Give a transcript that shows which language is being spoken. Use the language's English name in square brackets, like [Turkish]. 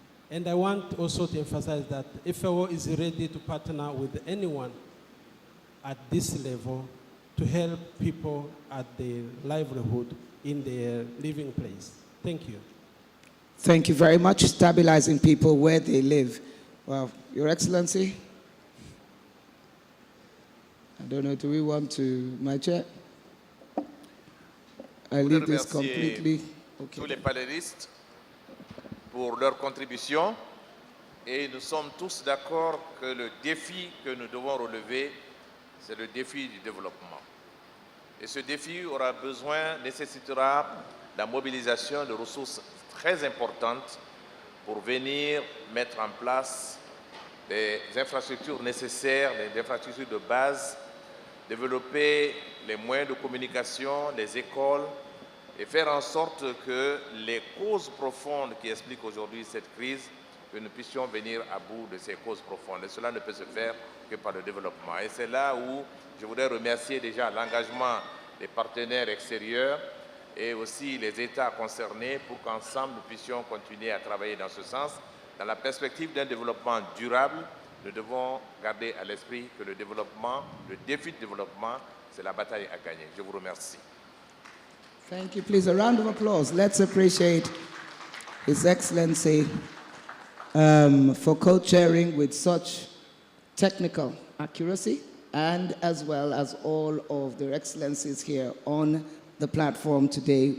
[English] And I want also to emphasize that FAO is ready to partner with anyone at this level to help people at their livelihood in their living place. Thank you. Thank you very much. Stabilizing people where they live. Well, Your Excellency, I don't know, do we want to, my chair? I leave this completely. Okay. [French] Tous les panélistes pour leur contribution et nous sommes tous d'accord que le défi que nous devons relever, c'est le défi du développement. Et ce défi nécessitera la mobilisation de ressources très importantes pour venir mettre en place des infrastructures nécessaires, des infrastructures de base, développer les moyens de communication, les écoles, et faire en sorte que les causes profondes qui expliquent aujourd'hui cette crise, que nous puissions venir à bout de ces causes profondes. Et cela ne peut se faire que par le développement. Et c'est là où je voudrais remercier déjà l'engagement des partenaires extérieurs et aussi les États concernés pour qu'ensemble nous puissions continuer à travailler dans ce sens. Dans la perspective d'un développement durable, nous devons garder à l'esprit que le développement, le défi de développement, c'est la bataille à gagner. Je vous remercie. [English] Thank you. Please, a round of applause. Let's appreciate His Excellency for co-chairing with such technical accuracy, and as well as all of their excellencies here on the platform today.